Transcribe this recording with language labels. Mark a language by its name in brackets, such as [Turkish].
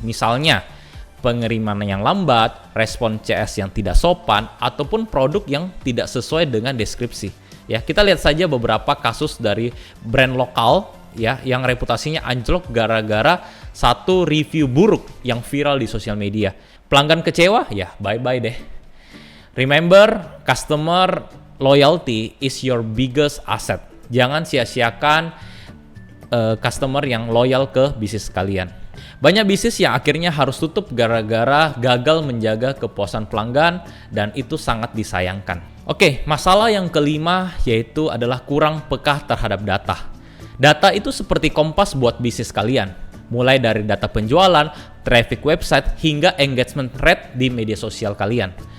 [Indonesian] Misalnya, pengiriman yang lambat, respon CS yang tidak sopan, ataupun produk yang tidak sesuai dengan deskripsi. Ya, kita lihat saja beberapa kasus dari brand lokal ya yang reputasinya anjlok gara-gara satu review buruk yang viral di sosial media. Pelanggan kecewa? Ya, bye-bye deh. [English] Remember, customer loyalty is your biggest asset. [Indonesian] Jangan sia-siakan customer yang loyal ke bisnis kalian. Banyak bisnis yang akhirnya harus tutup gara-gara gagal menjaga kepuasan pelanggan, dan itu sangat disayangkan. Oke, masalah yang kelima yaitu adalah kurang peka terhadap data. Data itu seperti kompas buat bisnis kalian. Mulai dari data penjualan, traffic website, hingga engagement rate di media sosial kalian.